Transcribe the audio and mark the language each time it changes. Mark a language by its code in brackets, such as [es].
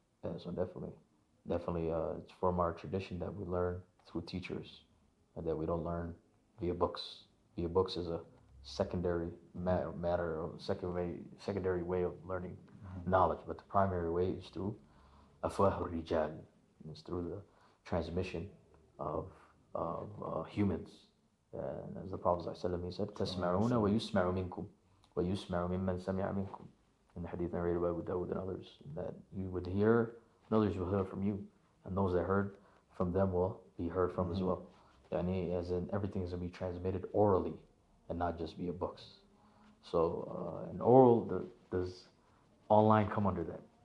[en] Yeah, so definitely, it's from our tradition that we learn through teachers, and that we don't learn via books. Via books is a secondary matter, or secondary way of learning knowledge, but the primary way is through afwah rijal. It's through the transmission of humans. And as the Prophet ﷺ, he said, [ar] تَسْمَعُونَ وَيُسْمَعُ مِنْكُمْ وَيُسْمَعُ مِمَّنْ سَمِعَ مِنْكُمْ. [en] In the hadith narrated by Abu Dawud and others, that you would hear, and others will hear from you, and those that heard from them will be heard from as well. As in, everything is going to be transmitted orally and not just via books. So, in oral, does online come under that?